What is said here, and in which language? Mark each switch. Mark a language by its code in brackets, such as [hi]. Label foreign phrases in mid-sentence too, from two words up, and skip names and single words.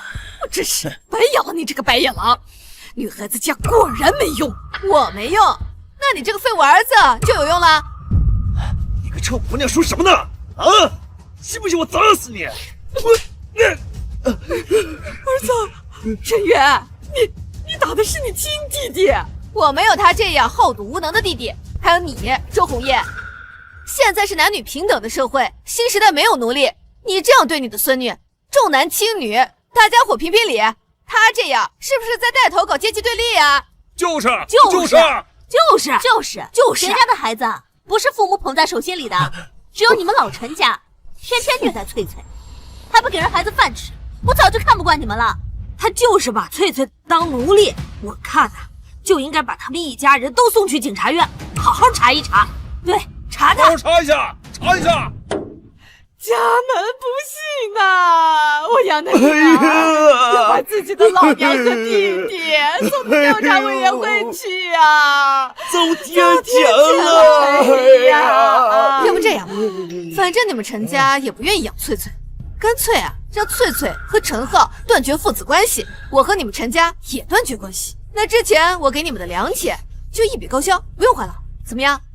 [zh] 我真是白养了你这个白眼狼！女孩子家果然没用，我没用，那你这个废物兒子就有用了。你个臭姑娘说什麼呢？啊！信不信我砸死你？兒子，陈遠，你打的是你親弟弟，我沒有他這樣好賭無能的弟弟。還有你，周紅葉，現在是男女平等的社會，新時代沒有奴隸。你這樣對你的孫女，重男輕女，大家伙評評理。他這樣是不是在帶頭搞階級對立啊？就是，誰家的孩子不是父母捧在手心裡的？只有你們老陳家，天天虐待翠翠，還不給人孩子飯吃，我早就看不慣你們了。他就是把翠翠當奴隸，我看啊，就應該把他們一家人都送去警察院，好好查一查。對，查他。查一下，查一下。家門不幸啊！我養的女兒要把自己的老娘和弟弟送到調查委員會去啊！走天譴了！哎呀，要不這樣吧，反正你們陳家也不願意養翠翠，乾脆啊，讓翠翠和陳浩斷絕父子關係，我和你們陳家也斷絕關係。那之前我給你們的糧錢就一筆勾銷，不用還了，怎麼樣？